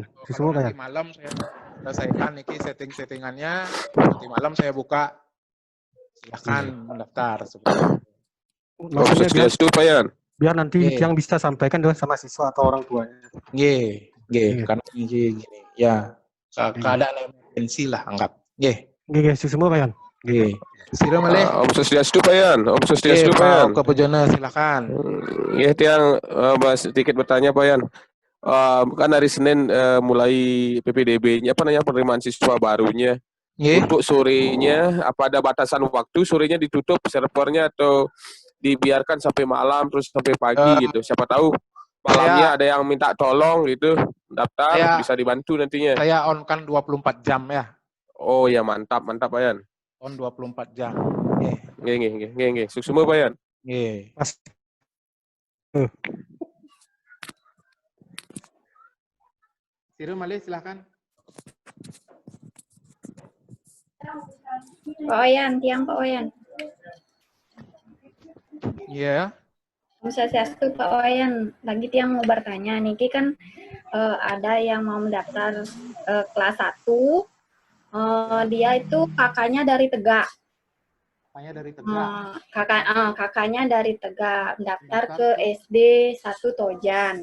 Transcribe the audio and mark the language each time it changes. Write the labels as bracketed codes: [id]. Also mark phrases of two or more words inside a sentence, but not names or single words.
[id] Kalau nanti malam saya selesaikan niki settingannya, nanti malam saya buka. Silahkan mendaftar seperti itu. Maksudnya biar nanti yang bisa sampaikan dengan sama siswa atau orang tuanya. Nggih, karena gini. Ya, keadaan emergensi lah anggap. Nggih, semua Pak Yan. [ban] Nggih. Sira malih. Om Swastiastu Pak Yan. Om Swastiastu Pak Yan. [id] Pak Pujana, silakan. Ya, tiang sedikit bertanya Pak Yan. Kan hari Senin mulai PPDB-nya, penerimaan siswa barunya. Untuk sorenya, apa ada batasan waktu? Sorenya ditutup servernya atau dibiarkan sampai malam terus sampai pagi gitu? Siapa tahu malamnya ada yang minta tolong gitu, daftar bisa dibantu nantinya. Saya on kan 24 jam ya. Oh ya, mantap Pak Yan. On 24 jam. Nggih. Sukses semua Pak Yan. [ban] Nggih. Sira malih silakan. [id] Pak Oyan, Pak Oyan. Iya. Swastiastu Pak Oyan, lagi tiang mau bertanya, niki kan ada yang mau mendaftar kelas 1, dia itu kakaknya dari Tegak. Kakaknya dari Tegak, daftar ke SD 1 Tojan.